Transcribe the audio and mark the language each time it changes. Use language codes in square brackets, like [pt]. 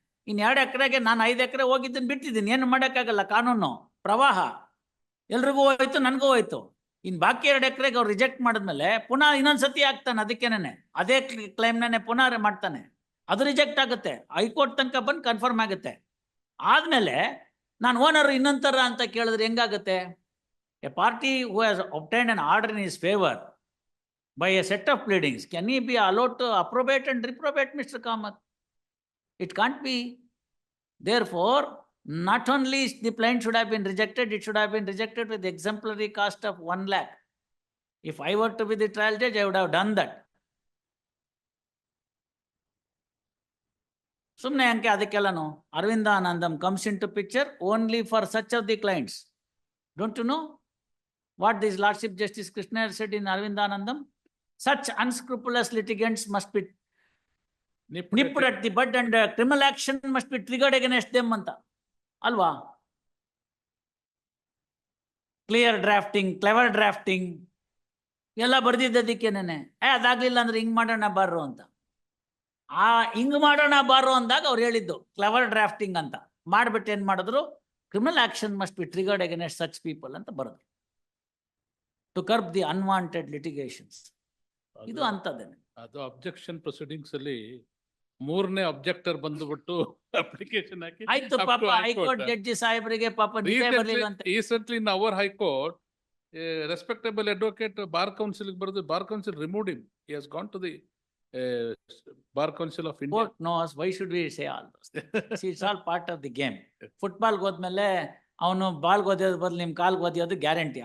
[kn] ಇನ್ನು 2 ಎಕರೆಗೆ ನಾನು 5 ಎಕರೆ ಹೋಗಿದ್ದನ್ನು ಬಿಟ್ಟಿದ್ದೀನಿ, ಏನು ಮಾಡೋಕ್ಕಾಗಲ್ಲ, ಕಾನೂನು ಪ್ರವಾಹ ಎಲ್ರಿಗೂ ಹೋಯ್ತು, ನನಗೂ ಹೋಯ್ತು. ಇನ್ನು ಬಾಕಿ 2 ಎಕರೆಗೆ ಅವ್ರು ರಿಜೆಕ್ಟ್ ಮಾಡಿದ್ಮೇಲೆ ಪುನಃ ಇನ್ನೊಂದ್ಸತಿ ಆಗ್ತಾನೆ, ಅದಕ್ಕೇನೆ ಅದೇ ಕ್ಲೈಮ್ನೇ ಪುನಃ ಮಾಡ್ತಾನೆ, ಅದು ರಿಜೆಕ್ಟ್ ಆಗುತ್ತೆ, ಹೈಕೋರ್ಟ್ ತನಕ ಬಂದು ಕನ್ಫರ್ಮ್ ಆಗುತ್ತೆ. ಆದಮೇಲೆ ನಾನು ಓನರ್ ಇನ್ನೊಂಥರ ಅಂತ ಕೇಳಿದ್ರೆ ಹೆಂಗಾಗುತ್ತೆ? [en] A party who has obtained an order in his favor by a set of pleadings, can he be allowed to approbate and reprobate, Mr. Kamath? It can't be. Therefore, not only the plaint should have been rejected, it should have been rejected with exemplary cost of 1 lakh. If I were to be the trial judge, I would have done that. [kn] ಸುಮ್ಮನೆ ಅಂಕೆ ಅದಕ್ಕೆಲ್ಲನು [en] Arvindanandam comes into picture only for such of the clients. Don't you know what this Lordship Justice Krishna said in Arvindanandam? Such unscrupulous litigants must be nipped at the bud and criminal action must be triggered against them [kn] ಅಂತ ಅಲ್ವಾ? Clear drafting, clever drafting ಎಲ್ಲ ಬರ್ದಿದ್ದದಕ್ಕೇನೆ ಅದಾಗ್ಲಿಲ್ಲ ಅಂದ್ರೆ ಹಿಂಗ್ ಮಾಡೋಣ ಬಾರು ಅಂತ. ಆ ಹಿಂಗ್ ಮಾಡೋಣ ಬಾರು ಅಂದಾಗ ಅವ್ರು ಹೇಳಿದ್ದು ಕ್ಲೆವರ್ ಡ್ರಾಫ್ಟಿಂಗ್ ಅಂತ ಮಾಡ್ಬಿಟ್ಟು ಏನ್ ಮಾಡಿದ್ರು, [en] criminal action must be triggered against such people [kn] ಅಂತ ಬರೆದ್ರು, [en] To curb the unwanted litigations. [kn] ಇದು ಅಂತದೇನೆ. ಅದು ಅಬ್ಜೆಕ್ಷನ್ ಪ್ರೊಸೀಡಿಂಗ್ಸ್ ಅಲ್ಲಿ 3ನೇ ಅಬ್ಜೆಕ್ಟರ್ ಬಂದುಬಿಟ್ಟು ಅಪ್ಲಿಕೇಶನ್ ಹಾಕಿ ಆಯ್ತು, ಪಾಪ ಹೈಕೋರ್ಟ್ ಜಡ್ಜಿ ಸಾಹೇಬರಿಗೆ ಪಾಪ ನಿದ್ದೆ ಬರ್ಲಿಲ್ಲ ಅಂತ. [en] recently in our high court respectable advocate bar council [kn] ಬರೆದು, [en] Bar council removed him. He has gone to the bar council of India. Court knows, why should we say all those things? See, it's all part of the game. [kn] Football ಹೋದ್ಮೇಲೆ ಅವನು ball ಓದಿಯೋದ್ ಬದಲು ನಿಮ್ ಕಾಲ್ ಓದಿಯೋದು guarantee.